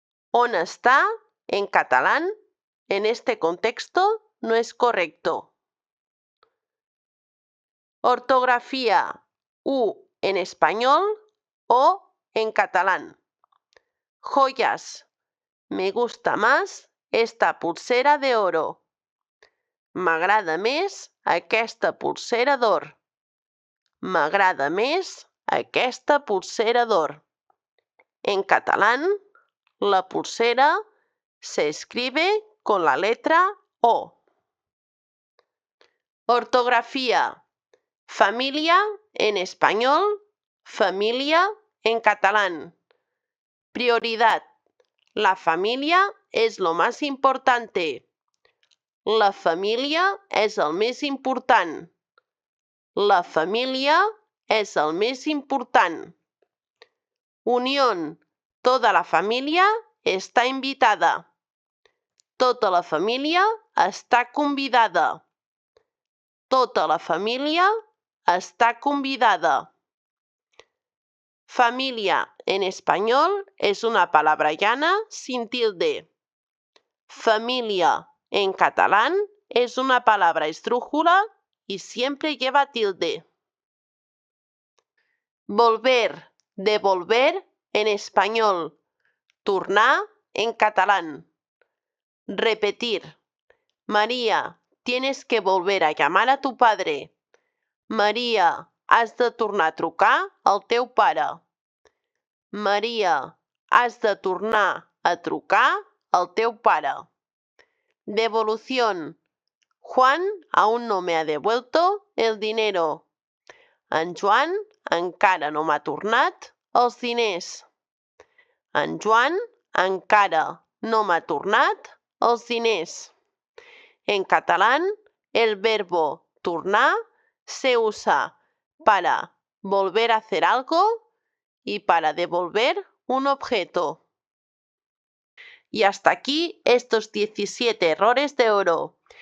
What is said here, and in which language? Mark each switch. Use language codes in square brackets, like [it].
[es] On está, en catalán, en este contexto no es correcto. Ortografía, U en español o en catalán. Joyas. Me gusta más esta pulsera de oro. [ca] M'agrada més aquesta pulsera d'or. M'agrada més aquesta pulsera d'or. [es] En catalán, la pulsera se escribe con la letra O. Ortografía. Familia en español, familia en catalán. Prioridad. La familia es lo más importante. [ca] La família és el més important. La família és el més important. [es] Unión. Toda la familia está invitada. [ca] Tota la família està convidada. Tota la família está convidada. [es] Familia en español es una palabra llana sin tilde. Familia en catalán es una palabra esdrújula y siempre lleva tilde. Volver, devolver en español. Tornar en catalán. Repetir. María, tienes que volver a llamar a tu padre. [ca] María, has de tornar a trucar al teu pare. María, has de tornar a trucar al teu pare. [es] Devolución. Juan aún no me ha devuelto el dinero. [ca] En Joan encara no m'ha tornat els diners. En Joan encara no m'ha tornat els diners. [es] En catalán, el verbo tornar se usa para volver a hacer algo y para devolver un objeto. Y hasta aquí estos 17 errores de oro.